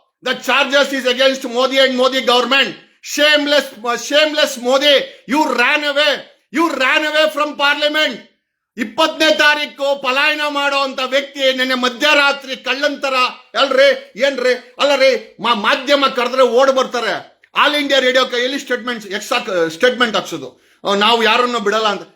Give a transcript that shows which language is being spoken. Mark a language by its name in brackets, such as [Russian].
[English] The charges is against Modi and Modi government. shameless Modi, you ran away from parliament. [Kannada] 20ನೇ ತಾರೀಕು ಪಲಾಯನ ಮಾಡೋ ಅಂತ ವ್ಯಕ್ತಿ ನೆನ್ನೆ ಮಧ್ಯರಾತ್ರಿ ಕಳ್ಳಂತರ ಅಲ್ಲರಿ ಮಾಧ್ಯಮ ಕರೆದ್ರೆ ಓಡ್ ಬರ್ತಾರೆ. ಆಲ್ ಇಂಡಿಯಾ ರೇಡಿಯೋ ಕೈಯಲ್ಲಿ ಸ್ಟೇಟ್ಮೆಂಟ್ ಹಾಕ್ಸೋದು, ನಾವು ಯಾರನ್ನು ಬಿಡಲ್ಲ ಅಂತ.